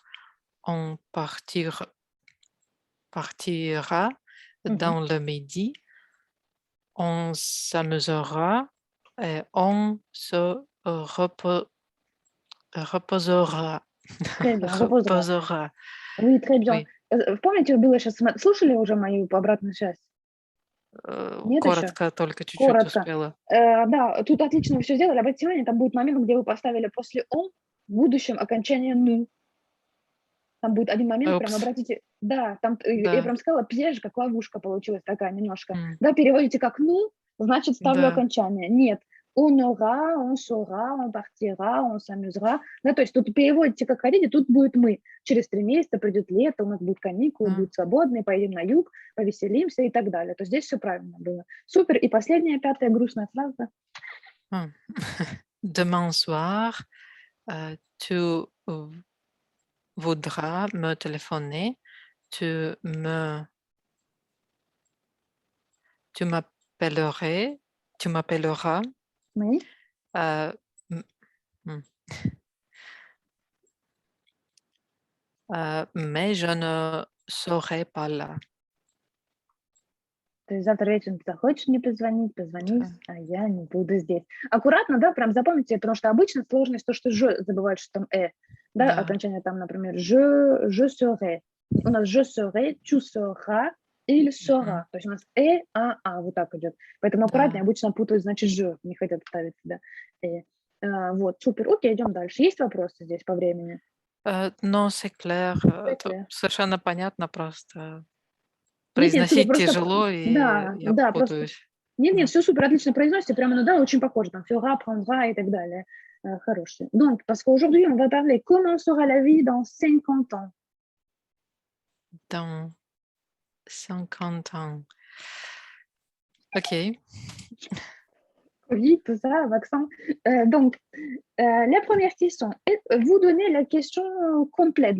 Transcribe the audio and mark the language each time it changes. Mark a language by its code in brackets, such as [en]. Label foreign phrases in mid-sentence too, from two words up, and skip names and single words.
[fr] On partira dans le midi. On s'amusera et on se reposera. Très bien, reposera. Reposera. Oui, très bien. Oui, [ru] Помните, было сейчас, слушали уже мою обратную связь? Нет еще? коротко, только чуть-чуть Коротко. успела. Да, тут отлично вы все сделали. Обратите внимание, там будет момент, где вы поставили после «он» в будущем окончание «ну». Там будет один момент, прям Упс, обратите, да, там я да, прям сказала, пьеж, как ловушка получилась такая немножко. м, Да, переводите как «ну», значит, ставлю да, окончание. Нет, [fr] on aura, on saura, on partira, on s'amusera. [ru] Да, то есть тут переводите как хотите, тут будет мы. Через 3 месяца придет лето, у нас будут каникулы, да. будет свободный, поедем на юг, повеселимся и так далее. То здесь все правильно было. Супер. И последняя, 5-я грустная фраза. Hum. [fr] Demain soir, tu voudras me téléphoner. Tu me, tu m'appellerais, tu m'appelleras. Oui. euh, m- hmm. Mais je ne serai pas là. [ru] То есть завтра вечером ты захочешь мне позвонить, позвони, Да. а я не буду здесь. Аккуратно, да, прям запомните, потому что обычно сложность то, что «ж» забывают, что там да, Да. окончание там, например, [fr] je serai. [ru] У нас [fr] je serai, tu seras, il Мгм. sera. [ru] То есть у нас вот так идет. Поэтому аккуратнее, Да. обычно путают, значит, «ж», не хотят ставить сюда. Вот, супер, окей, идем дальше. Есть вопросы здесь по времени? [fr] Non, c'est clair. [ru] Это [fr] Claire. [ru] совершенно понятно, просто Нет, супер, произносить просто, тяжело, и да, я да, просто путаюсь. нет, Мгм. все супер, отлично произносите, прямо, ну да, очень похоже, там [fr] fera, prendra [ru] и так далее. Хорошие. [fr] Donc, parce qu'aujourd'hui, on va parler comment sera la vie dans 50 ans. Dans 50 ans. OK. Covid, tout ça, vaccin. Donc, la première question, vous donnez la question complète.